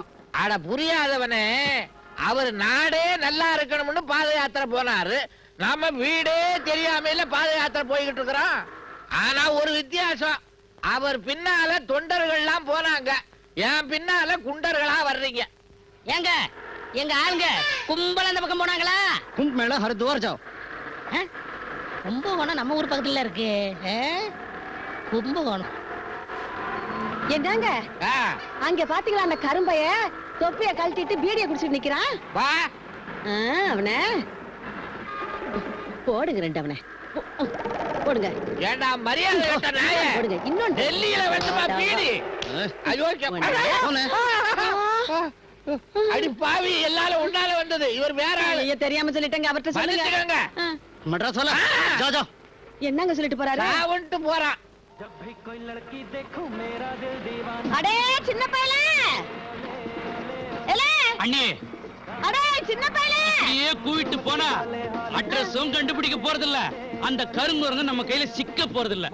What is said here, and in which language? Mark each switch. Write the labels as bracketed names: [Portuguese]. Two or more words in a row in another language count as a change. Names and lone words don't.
[Tamil] அட புரியாதவனே, அவர் நாடே நல்லா இருக்கணும்னு பாத யாத்திரை போனாரு. நாம வீடே தெரியாமல பாத யாத்திரை போய்கிட்டு இருக்கிறோம். ஆனா ஒரு வித்தியாசம், அவர் பின்னால தொண்டர்கள் எல்லாம் போனாங்க. என் பின்னால குண்டர்களா வர்றீங்க. ஏங்க எங்க ஆளுங்க கும்பல அந்த பக்கம் போனாங்களா? [Hindi] कुंभ मेला हरिद्वार जाओ. [Tamil] கும்பகோணம் நம்ம ஊர் பக்கத்துல இருக்கு. கும்பகோணம் என்னங்க அங்க பாத்தீங்களா? அந்த கரும்பைய தொப்பிய கழட்டிட்டு பீடிய குடிச்சிட்டு நிக்கிறான். வா அவன போடுங்க. ரெண்டு அவனை போடுங்க. ஏண்டா மரியாதை கெட்ட நாயே, போடுங்க. இன்னொன்னு டெல்லியில வெட்டுமா பீடி? ஐயோ அடி பாவி, எல்லாரும் உன்னால வந்தது. இவர் வேற ஆளு. தெரியாம சொல்லிட்டேங்க. அவர்கிட்ட சொல்லுங்க. [Hindi] मद्रास वाला जाओ जाओ. [Tamil] என்னங்க சொல்லிட்டு போறாரு? நான் வந்துட்டு போறான். அடே சின்ன பையலே, அண்ணே, அடே சின்ன பையலே, அப்படியே கூவிட்டு போனா அட்ரஸும் கண்டுபிடிக்க போறதில்ல. அந்த கருங்குரங்கு நம்ம கையில சிக்க போறதில்ல.